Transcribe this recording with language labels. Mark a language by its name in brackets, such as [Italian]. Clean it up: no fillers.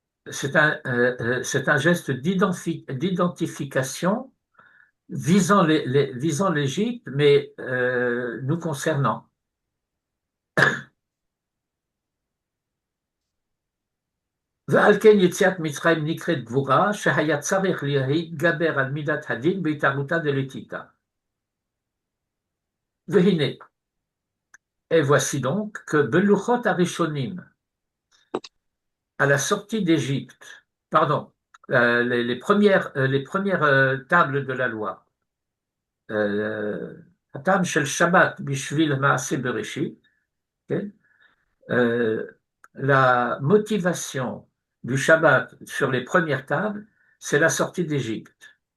[French] C'est un geste d'identification visant l'Égypte, mais nous concernant. [Hebrew] ועל כן יציאת מצרים נקראת גבורה, שהיה צריך להתגבר על מידת הדין בהתערבותה דלתיתא. [French] והנה, et voici donc que [Hebrew] Beluchot Arishonim, [French] à la sortie d'Égypte, pardon, les premières tables de la loi, [Hebrew] Hatam shel Shabbat bishvil Maaseh Bereshit, [French] la motivation du Shabbat sur les premières tables, c'est la sortie d'Égypte.